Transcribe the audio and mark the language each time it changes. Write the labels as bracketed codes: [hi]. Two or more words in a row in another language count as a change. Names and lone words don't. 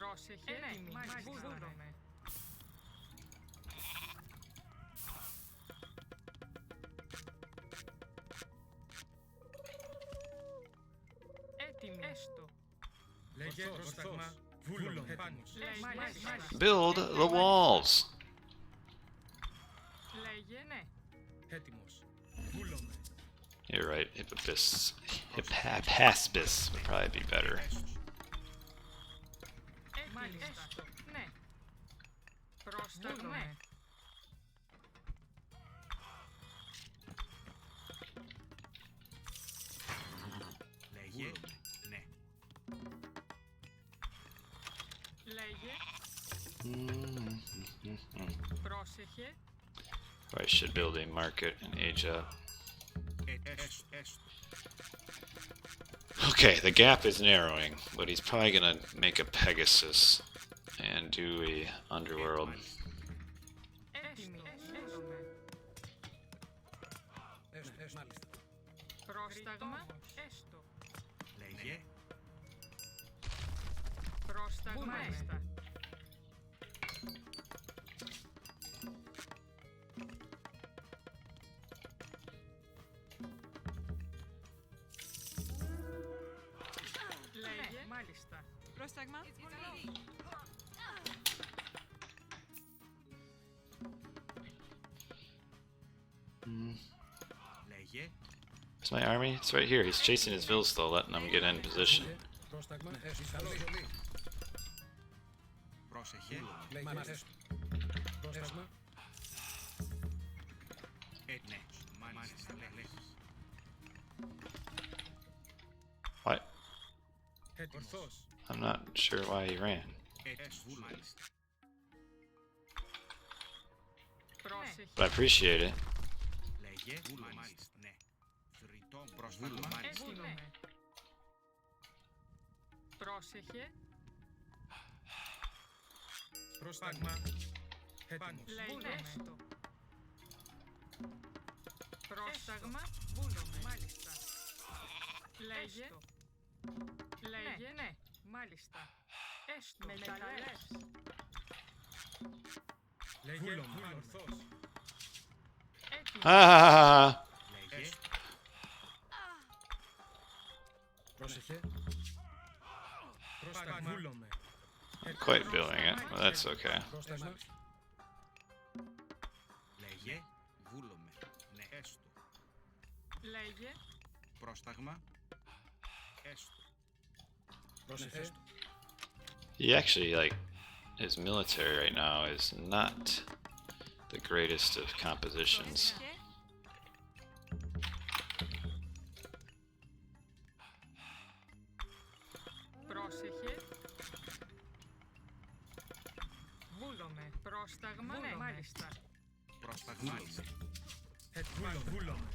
[el] Πρόσεχε, έτοιμη, βούλομαι. Έτοιμη, έστω. Λέγε πρόσταγμα. Βούλομαι. Έτοιμος. Μάλιστα. [en] Build the walls. [el] Λέγε, ναι. Έτοιμος. Βούλομαι. [en] You're right. Hippaspis would probably be better. [el] Έτοιμη, έστω. Ναι. Πρόσταγμα. Λέγε. Ναι. Λέγε. Πρόσεχε. [en] I should build a market and age up. [el] Έστω. [en] Okay, the gap is narrowing, but he's probably gonna make a Pegasus and do a underworld. [el] Έτοιμη, βούλομαι. Μάλιστα. Πρόσταγμα, έστω. Λέγε. Πρόσταγμα, έστα. Λέγε, μάλιστα. Πρόσταγμα. Λέγε. [en] Is my army? It's right here. He's chasing his Vilstal, letting them get in position. [el] Πρόσταγμα. Εισβολή. Πρόσεχε. Λέγε. Πρόσταγμα. Ναι. Μάλιστα. Λέγε. [en] What? [el] Ορθώς. [en] I'm not sure why he ran. [el] Μάλιστα. Πρόσεχε. [en] But I appreciate it. [el] Λέγε. Μάλιστα. Ναι. Θρητό πρόσταγμα. Έτοιμη. Πρόσεχε. Πρόσταγμα. Έτοιμος. Λέγε, έστω. Πρόσταγμα, βούλομαι. Μάλιστα. Λέγε. Λέγε, ναι. Μάλιστα. Έστω. Μεταλλεύς. Λέγε. Ορθώς. Έτοιμη. Ah! Λέγε. Πρόσεχε. Πρόσταγμα. Βούλομαι. [en] Quite feeling it. Well, that's okay. [el] Πρόσταγμα. Λέγε. Βούλομαι. Ναι. Έστω. Λέγε. Πρόσταγμα. Έστω. Πρόσεχε. [en] He actually, like, his military right now is not the greatest of compositions. [el] Πρόσεχε. Πρόσεχε. Βούλομαι. Πρόσταγμα, ναι. Μάλιστα. Πρόσταγμα. Βούλομαι.